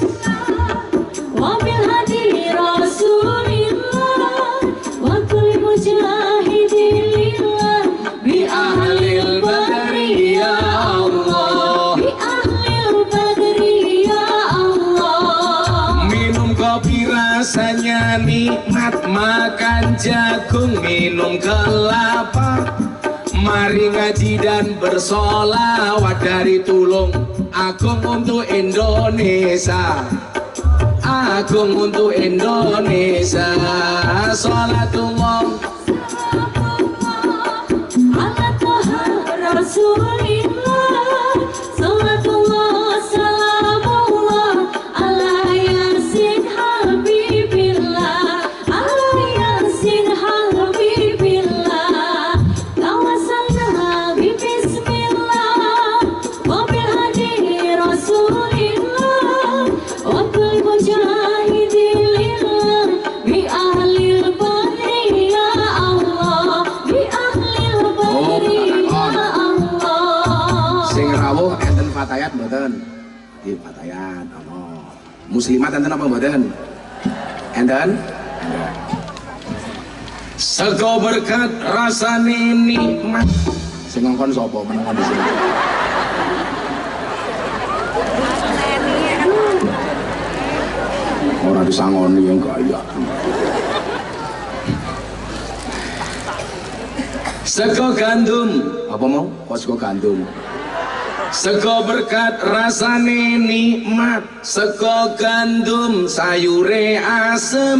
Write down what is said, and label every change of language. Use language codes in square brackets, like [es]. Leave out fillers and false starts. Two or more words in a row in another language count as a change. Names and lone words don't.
[ar] وبالهادي رسول الله وكل مجاهد لله بأهل البدر يا الله بأهل البدر يا الله [id] minum kopi rasanya nikmat makan jagung minum kelapa mari ngaji dan bersolawat dari Tulung Agung untuk Indonesia Agung untuk Indonesia Salatullah [ar] على طه رسول الله صلاة الله سلام الله على يس حبيب الله على يس حبيب الله توسلنا ببسم الله وبالهادي رسول الله وكل مجاهد لله بأهل البدر يا الله بأهل البدر يا الله [jv] sing rawuh enten fatayat mboten nggih fatayat ana muslimat enten apa mboten enten sego berkat rasane nikmat sing ngongkon sapa menengan [id] di sini [jv] ora disangoni [id] yang kaya [jv] Sego gandum, apa mau? Kok sego gandum? Sego berkat rasane nikmat, sego gandum sayure asem.